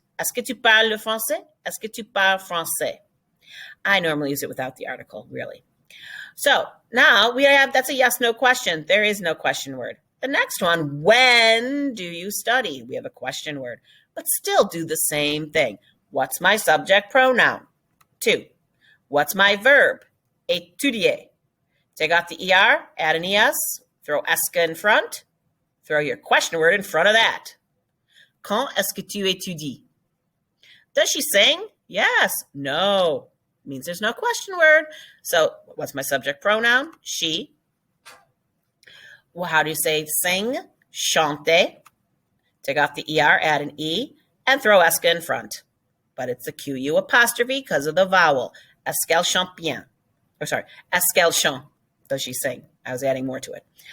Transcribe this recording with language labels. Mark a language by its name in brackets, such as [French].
[French] Est-ce que tu parles le français? Est-ce que tu parles français? [English] I normally use it without the article, really. So now we have, that's a yes-no question. There is no question word. The next one, when do you study? We have a question word, but still do the same thing. What's my subject pronoun? To. What's my verb? Étudier. Take off the ER, add an ES, throw ESCA in front, throw your question word in front of that. [French] Quand est-ce que tu étudies? [English] Does she sing? Yes. No. Means there's no question word. So what's my subject pronoun? She. Well, how do you say sing? Chante. Take off the ER, add an E, and throw ESCA in front. But it's a QU apostrophe because of the vowel. [French] Est-ce qu'elle chante bien? [English] Or sorry, [French] est-ce qu'elle chante? [English] does she sing? I was adding more to it.